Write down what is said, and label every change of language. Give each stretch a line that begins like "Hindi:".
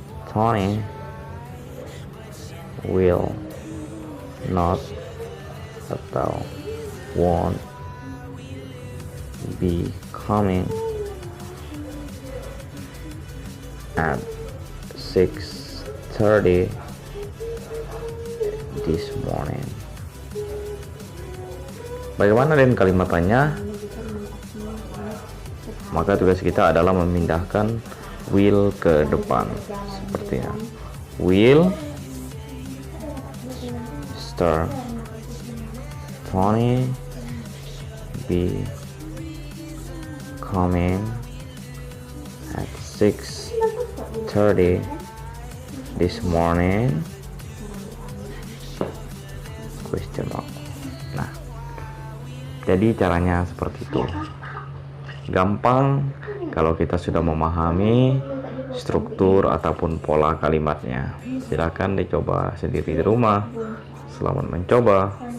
English: Tony will not
Indonesian: atau
English: won't be coming at 6:30 this morning.
Indonesian: Bagaimana dengan kalimat tanya? Maka tugas kita adalah memindahkan will ke depan sepertinya.
English: Will Mr. Tony be coming at 6:30 this morning? Question mark.
Indonesian: Nah, jadi caranya seperti itu. Gampang kalau kita sudah memahami struktur ataupun pola kalimatnya. Silakan dicoba sendiri di rumah. Selamat mencoba.